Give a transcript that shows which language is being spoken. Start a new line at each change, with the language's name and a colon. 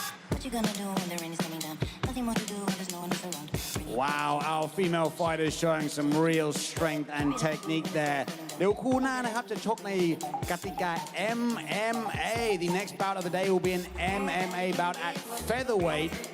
English: What you gonna do when the rain is coming down? Nothing more to do when there's no one else around. Wow, our female fighters showing some real strength and technique there.
Thai: เดี๋ยวคู่หน้านะครับจะชกในกติกา MMA.
English: The next bout of the day will be an MMA bout at featherweight.